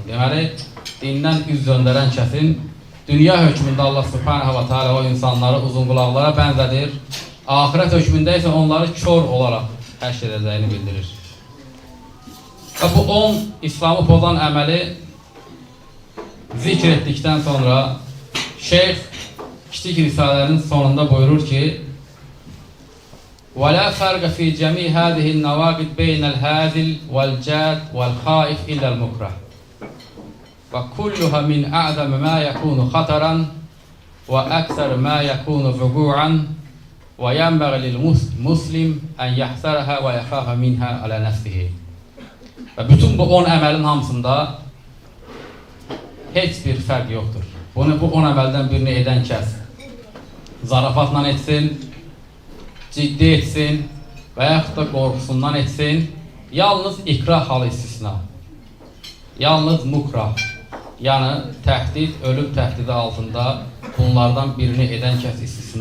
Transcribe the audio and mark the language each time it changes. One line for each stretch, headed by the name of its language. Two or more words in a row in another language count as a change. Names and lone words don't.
Azerbaijani: Deməli, dindən üz döndərən kəsin dünya hökmündə Allah Subhanahu və Teala o insanları uzun qulaqlara bənzədir, axirət hökmündə isə onları kör olaraq həşr edəcəyini bildirir. Və bu 10 İslamı pozan əməli zikr etdikdən sonra şeyx kiçik risalənin sonunda buyurur ki,
Arabic: وَلَا فَرْقَ فِي جَمِيعِ هَذِهِ النَّوَاقِضِ بَيْنَ الْهَازِلِ وَالْجَادِ وَالْخَائِفِ إِلَّا الْمُكْرَهِ وَكُلُّهَا مِنْ أَعْظَمِ مَا يَكُونُ خَطَرًا وَأَكْثَرُ مَا يَكُونُ وُقُوعًا وَيَنْبَغِي لِلْمُسْلِمِ أَنْ يَحْذَرَهَا وَيَخَافَ مِنْهَا عَلَى نَفْسِهِ.
Azerbaijani: Və bütün bu 10 əməlin hamısında heç bir fərq yoxdur. Bu 10 əməldən birini edən kəs zarafatla etsin, ciddi etsin və yaxud da qorxusundan etsin, yalnız ikrah halı istisna, yalnız mukrah, yəni təhdid, ölüm təhdidi altında bunlardan birini edən kəs istisna.